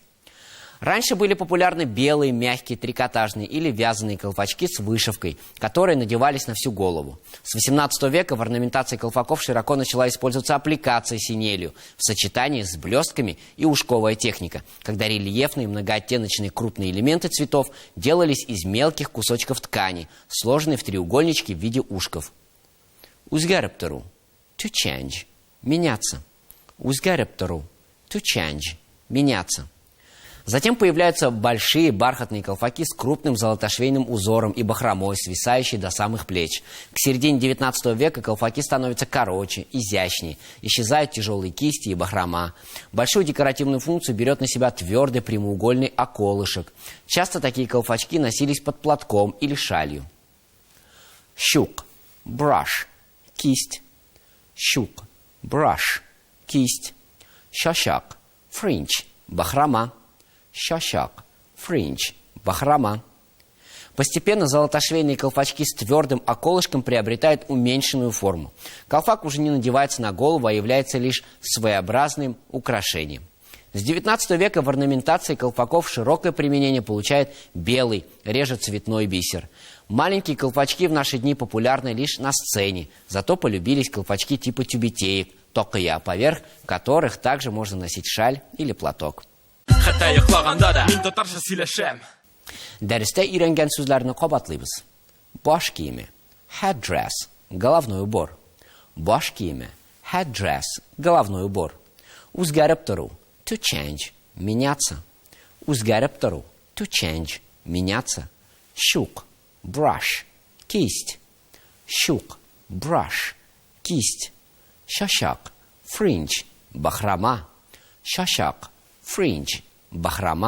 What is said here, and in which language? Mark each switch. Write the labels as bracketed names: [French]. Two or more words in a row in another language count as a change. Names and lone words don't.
[Russian] Раньше были популярны белые, мягкие, трикотажные или вязаные колпачки с вышивкой, которые надевались на всю голову. С 18 века в орнаментации колпаков широко начала использоваться аппликация синелью в сочетании с блестками и ушковая техника, когда рельефные многооттеночные крупные элементы цветов делались из мелких кусочков ткани, сложенные в треугольнички в виде ушков. [Tatar] Үзгәреп тору – [English] to change – [Russian] меняться. [Tatar] Үзгәреп тору – [English] to change – [Russian] меняться. Затем появляются большие бархатные колпаки с крупным золотошвейным узором и бахромой, свисающей до самых плеч. К середине 19 века колпаки становятся короче, изящнее, исчезают тяжелые кисти и бахрома. Большую декоративную функцию берет на себя твердый прямоугольный околышек. Часто такие колпачки носились под платком или шалью. [Tatar] Щук – brush – кисть. Щук – brush – кисть. Шашак – fringe – бахрома. Шашак, фриндж, бахрома. [Russian] Постепенно золотошвейные колпачки с твердым околышком приобретают уменьшенную форму. Колпак уже не надевается на голову, а является лишь своеобразным украшением. С 19 века в орнаментации колпаков широкое применение получает белый, реже цветной бисер. Маленькие колпачки в наши дни популярны лишь на сцене, зато полюбились колпачки типа тюбетеек, токая, поверх которых также можно носить шаль или платок. [Tatar] Хәтта йоклаганда да мин татарча сөйләшәм. Дәрестә өйрәнгән сүзләрне кабатлыйбыз. Баш киеме – [Russian] headdress – головной убор. [Tatar] Баш киеме – headdress – [Russian] головной убор. [Tatar] Үзгәреп тору – [English] to change – [Russian] меняться. [Tatar] Үзгәреп тору – [English] to change – [Russian] меняться. [Tatar] Щук – brush – кисть. Щук – brush – кисть. Шашак – fringe – бахрома. Шашак – fringe – бахрома.